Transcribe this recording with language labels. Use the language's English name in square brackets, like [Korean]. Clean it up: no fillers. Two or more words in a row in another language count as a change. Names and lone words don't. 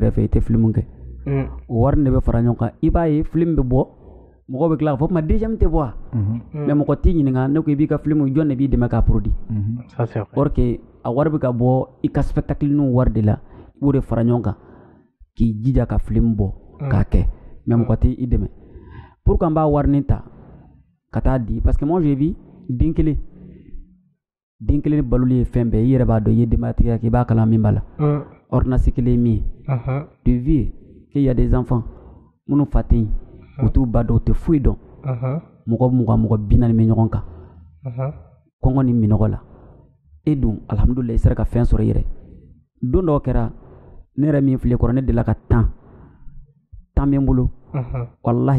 [Bambara] kɛrɛfɛ i tɛ film kɛ o wari de bɛ fara ɲɔgɔn kan i b'a ye film bɛ bɔ mɔgɔ bɛ tila k'a fɔ ma deuxième tɛ bɔ mais mɔgɔ t'i ɲininka ne ko i b'i ka film jɔn de b'i dɛmɛ k'a produit [French] or que [Bambara] a wari bɛ ka bɔ i ka spectacle n'u wari de la i b'o de fara ɲɔgɔn kan k'i jija ka film bɔ k'a kɛ mais mɔgɔ t'i dɛmɛ [French] pour que [Bambara] an b'a wari nin ta ka taa di [French] parce que moi j'ai vu [Bambara] den kelen baloli ye fɛn bɛɛ i yɛrɛ b'a dɔn i ye denbayatigi k'i b'a kalan min b'a la ordonnance kelen ye min ye [French] de vie qu'il y a des enfants [Bambara] minnu fa tɛ yen u t'u ba dɔn u tɛ foyi dɔn mɔgɔ 20 mɔgɔ 40 bɛ ɲɔgɔn kan kɔngɔ ni minɔgɔ la e dun alhamdulillah i sera ka fɛn sɔrɔ i yɛrɛ don dɔw kɛra ne yɛrɛ min filɛ kɔrɔ ne delila ka temps bɛ n bolo wallahi